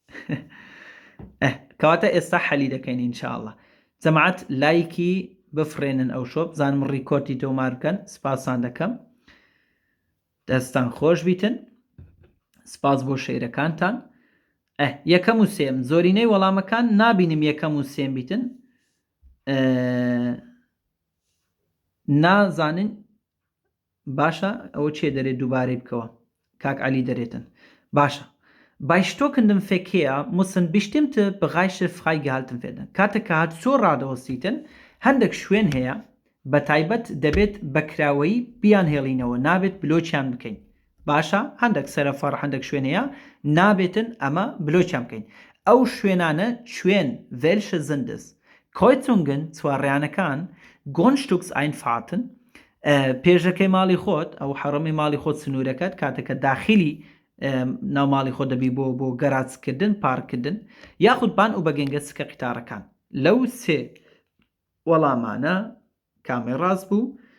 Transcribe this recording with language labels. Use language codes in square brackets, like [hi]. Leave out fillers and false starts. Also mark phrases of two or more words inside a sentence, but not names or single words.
[ckb] کەواتە ئێستا حەلی دەکەین ئینشاءڵڵا جەماعەت لایکی بفرێنن ئەو شۆ بزانم ڕیکۆردی تۆمار بکەن سپاسان دەکەم دەستان خۆش بیتن سپاس بۆ شێرەکانتان یەکەم و سێم زۆرینەی وەڵامەکان نابینم یەکەم و سێم بیتن نازانن باشە ئەوە چێ دەرێت دووبارەی بکەوە کاک عەلی دەرێتن باشە [de] bei stockendem Verkehr müssen bestimmte Bereiche freigehalten werden [ckb] کاتێک کە هاتوچۆ ڕادەوەستیتن هەندێک شوێن هەیە بە تایبەت دەبێت بەکراوەی بیان هێڵینەوە نابێت بلۆچیان بکەین باشە هەندێک سەرفەڕ هەندێک شوێن هەیە نابێتن ئەمە بلۆچیان بکەین ئەو شوێنانە شوێن [de] welche sind es Kreuzungen [ckb] چوارڕیانەکان Grundstückseinfahrten پێشەکەی ماڵی خۆت ئەو حەڕەمی ماڵی خۆت سنوورەکەت کاتێکە داخلی ناو ماڵی خۆ دەبی بۆ گەراجکردن پارکردن یاخود بان و بەگەنگە سکە قیتارەکان لەو سێ وەڵامانە کامی ڕاست بوو